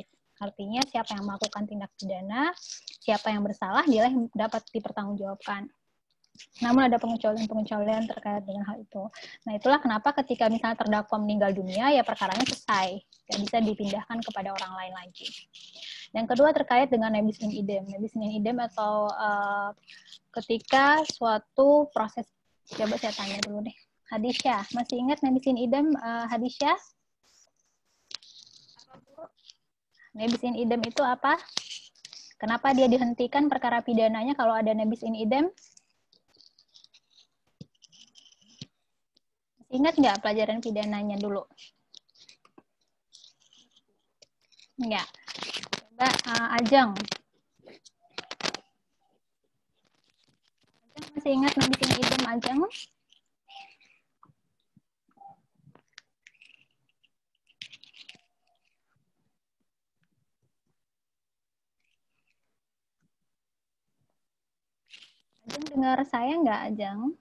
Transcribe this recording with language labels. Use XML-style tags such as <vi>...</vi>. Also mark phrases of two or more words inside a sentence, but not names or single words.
<id>Artinya siapa yang melakukan tindak pidana, siapa yang bersalah, dia yang dapat dipertanggungjawabkan. Namun ada pengecualian terkait dengan hal itu. Nah, itulah kenapa ketika misalnya terdakwa meninggal dunia, ya perkaranya selesai. Tidak bisa dipindahkan kepada orang lain lagi. Yang kedua terkait dengan</id> <la>nebis in idem. Nebis in idem</la> <id>atau ketika suatu proses, coba saya tanya dulu deh. Hadisya, masih ingat</id> <la>nebis in idem,</la> <id>Hadisya?</id> <la>Nebis in idem</la> <id>itu apa? Kenapa dia dihentikan perkara pidananya kalau ada</id> <la>nebis in idem?</la> <id>Ingat nggak pelajaran pidananya dulu? Enggak. Coba Ajeng. Ajeng masih ingat</id> <la>nebis in idem</la> <id>Ajeng? Ajeng dengar saya nggak, Ajeng?</id>